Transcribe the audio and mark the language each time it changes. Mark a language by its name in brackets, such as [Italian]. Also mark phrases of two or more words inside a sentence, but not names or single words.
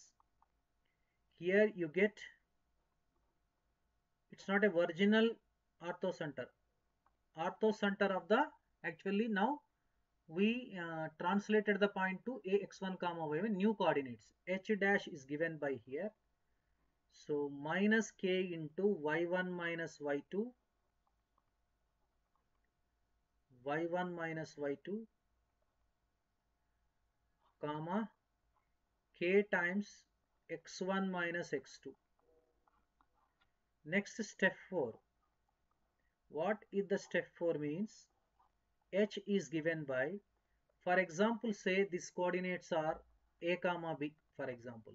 [English] Here you get, it's not a virginal orthocenter. Orthocenter of the, actually now we translated the point to ax1 comma y1, new coordinates. H dash is given by here. So minus k into y1 minus y2, y1 minus y2 comma k times x1 minus x2. Next step 4. What is the step 4 means? H is given by, for example, say these coordinates are a comma b, for example.